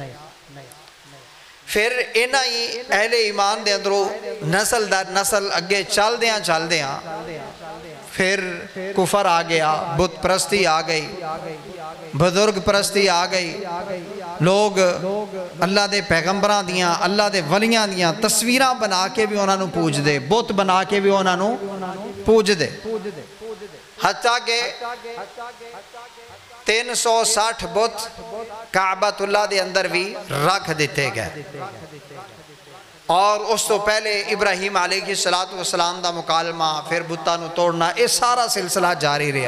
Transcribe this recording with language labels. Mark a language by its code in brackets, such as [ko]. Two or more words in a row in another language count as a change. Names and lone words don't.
[pa] پھر انہاں ہی اہل ایمان دے اندروں نسل در نسل اگے چل دیاں پھر کفر آ گیا، بت پرستی آ گئی، بزرگ پرستی آ گئی، لوگ اللہ دے پیغمبراں دیاں، اللہ دے ولیاں دیاں تصویراں بنا کے بھی انہاں نو پوج دے، بت بنا کے بھی انہاں نو پوج دے، حتیٰ کہ 360 بت کعبۃ اللہ دے اندر بھی رکھ دیتے گئے، اور اس تو پہلے ابراہیم [ar] علیہ السلام [pa] دا مکالمہ، پھر بتاں نو توڑنا، یہ سارا سلسلہ جاری رہا۔